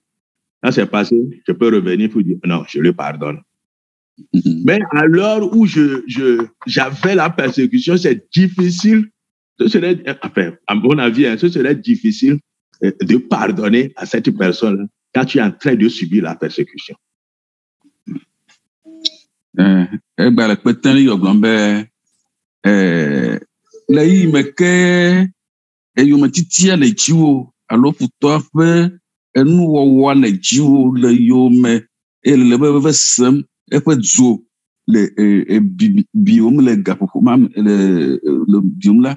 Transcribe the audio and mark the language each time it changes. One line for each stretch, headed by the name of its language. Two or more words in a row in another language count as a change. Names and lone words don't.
French: Quand c'est passé, je peux revenir pour dire non, je le pardonne. Mais à l'heure où j'avais la persécution, c'est difficile, enfin, à mon avis, ce serait difficile de pardonner à cette personne quand tu es en train de subir la persécution.
Ewe: Egbale kpeteni yogblɔm le yi me ke eyometitia le dziwo alo futɔa ƒe enuwɔwɔa le dziwo le yome eye le veve sem eƒe dzo le biwom le gaƒoƒo ma le biwom la